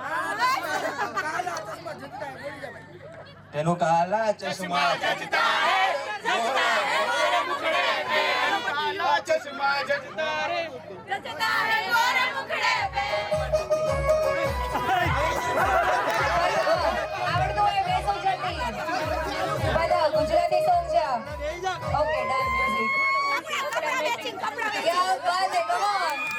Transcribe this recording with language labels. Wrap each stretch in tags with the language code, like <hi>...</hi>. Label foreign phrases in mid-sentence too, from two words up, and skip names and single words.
<hi>तेनु काला चश्मा जचता है गोरे मुखड़े पे काला चश्मा जचता है गोरे मुखड़े पे</hi> <gu>આવડતું હોય બે સોંગ જલ્દી બધા ગુજરાતી સોંગ છે</gu> <en>okay done music</en> <hi>क्या बात है</hi> <en>come on</en>